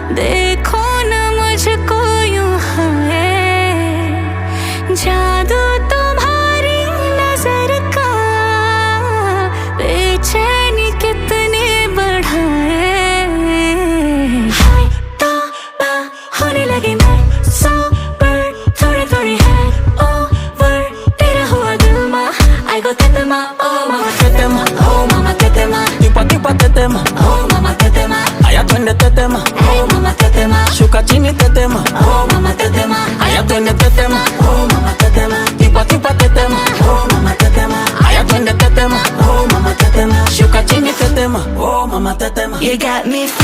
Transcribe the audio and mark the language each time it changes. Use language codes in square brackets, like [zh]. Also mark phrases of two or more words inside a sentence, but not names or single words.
[hi] देखो न मुझको यूं है, जादू तुम्हारी नजर का बेचैनी कितने बढ़ाए। हाय तौबा होने लगी मैं सोबर, थोड़ी थोड़ी है ओवर, तेरा हुआ दिल मा आई गो तेतमा, [sw] oh mama tetema, oh mama tetema, Tipa tipa tetema, oh mama tetema, aya twende tetema, hey mama tetema, shuka chini tetema, oh mama tetema, aya twende tetema, oh mama tetema, tipa tipa tetema, oh mama tetema, aya twende tetema, oh mama tetema. shuka chini tetema, oh mama tetema. [en] You got me